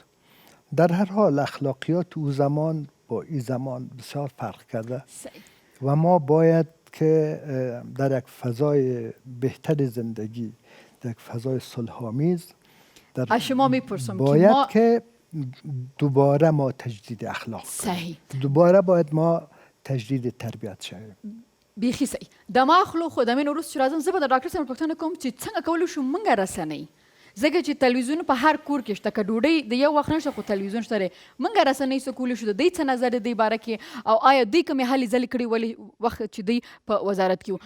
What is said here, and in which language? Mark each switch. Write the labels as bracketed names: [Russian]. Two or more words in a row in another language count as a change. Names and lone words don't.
[Persian] در هر حال اخلاقیات او زمان با این زمان بسیار فرق کرده و ما باید که در یک فضای بهتر زندگی، در یک فضای صلح‌آمیز از شما میپرسم باید که دوباره ما تجدید اخلاق صحیح. دوباره باید ما تجدید تربیت شویم. بیخي صحیح. [Pashto] د ما خلو خو د مې وروسته چې راځم زه به د ډاکټر صاحب پوښتنه کوم چې څنګه کولی شو موږ رسنۍ، ځکه چې تلویزیون په هر کور کې شته، که ډوډۍ د یو وخت نشته خو تلویزیون شته دی. موږ رسنۍ څه کولی شو، د دوی څه نظر دی باره کې، او آیا دوی کومې هلې ځلې کړي ولې وخت چې دوی په وزارت کې وو.